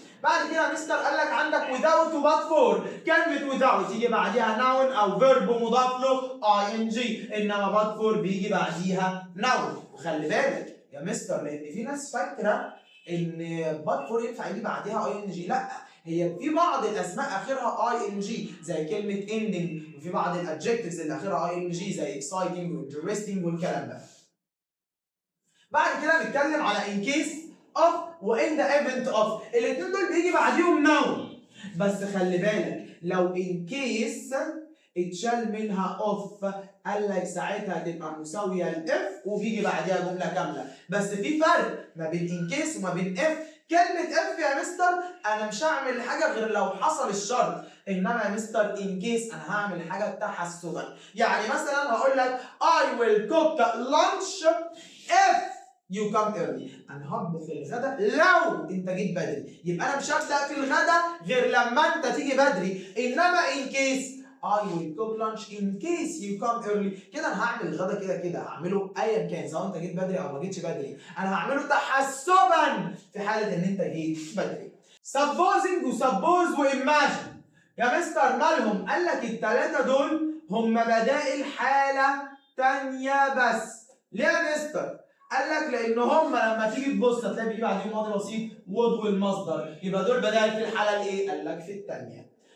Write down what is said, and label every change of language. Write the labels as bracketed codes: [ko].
[ar] بعد كده يا مستر قال لك عندك without و but for. كلمة without يجي بعديها noun أو verb مضاف له ing، إنما but for بيجي بعديها noun. وخلي بالك يا مستر لأن في ناس فاكرة إن but for ينفع يجي بعديها ing، لأ، هي في بعض الأسماء آخرها ing زي كلمة ending، وفي بعض الادجectives اللي آخرها ing زي exciting و interesting والكلام ده. بعد كده نتكلم على in case of و in the event of. الاثنين دول بيجي بعديهم noun، بس خلي بالك لو in case اتشال منها of قال لك ساعتها تبقى مساويه لاف وبيجي بعديها جمله كامله. بس في فرق ما بين in case وما بين if. كلمه if يا مستر انا مش هعمل حاجه غير لو حصل الشرط. انما يا مستر ان كيس انا هعمل حاجه تحسبا. [en] يعني مثلا هقول لك I will cook lunch if you come early. [ar] انا هطبخ الغدا لو انت جيت بدري. يبقى انا مش هبدا في الغدا غير لما انت تيجي بدري. [en] انما in case I will cook lunch in case you come early. [ar] كده انا هعمل الغدا كده هعمله ايا كان سواء انت جيت بدري او ما جيتش بدري. انا هعمله تحسبا في حاله ان انت جيت بدري. supposing وsuppose وimagine يا مستر مالهم؟ قال لك الثلاثه دول هم بدائل حاله تانيه بس. ليه يا مستر؟ قال لك لان هم لما تيجي تبص هتلاقي بيجي بعدين ماضي بسيط would والمصدر، يبقى دول بدائل في الحاله الايه؟ قال لك في الثانيه.